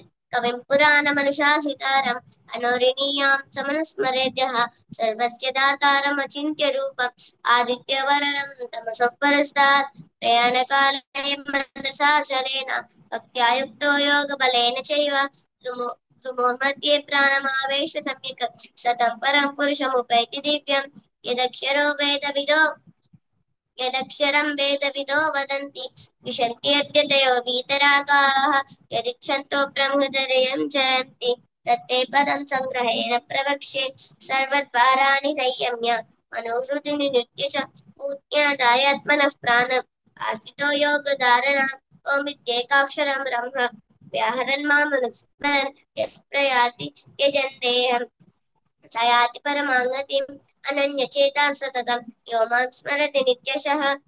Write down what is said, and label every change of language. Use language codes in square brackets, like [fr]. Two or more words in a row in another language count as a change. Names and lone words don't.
[sa] కవిం పురాణమనుశాసితారం అనోరణీయాం సమనుస్మరేద్యః సర్వస్య దాతారం అచింత్య రూపం ఆదిత్యవర్ణం తమసః పరస్తాత్ ప్రయాణకాలే మనసా చలేన భక్త్యా యుక్తో యోగబలేన చైవ ధృమోర్मध्ये ప్రాణమావేశ సమ్యక్ సతం పరం పురుషముపైతి దివ్యం యదక్షరం వేదవిదో వదంతి విశంత్యద్యతయో వీతరాగాః యదిచ్ఛంతో బ్రహ్మచర్యం చరంతి తత్తే పదం సంగ్రహేణ ప్రవక్ష్యే సర్వద్వారాణి సంయమ్య మనోహృదిని నిత్య చ పూజ్ఞాదాయాత్మనః ప్రాణం ఆస్థితో యోగధారణ ఓమిత్యేకాక్షరం బ్రహ్మ వ్యాహరన్ మామనుస్మరన్ యః ప్రయాతి త్యజన్ దేహం స యాతి పరమాంగతిం అనన్యచేతా సతతం యో మాం స్మరతి నిత్యశః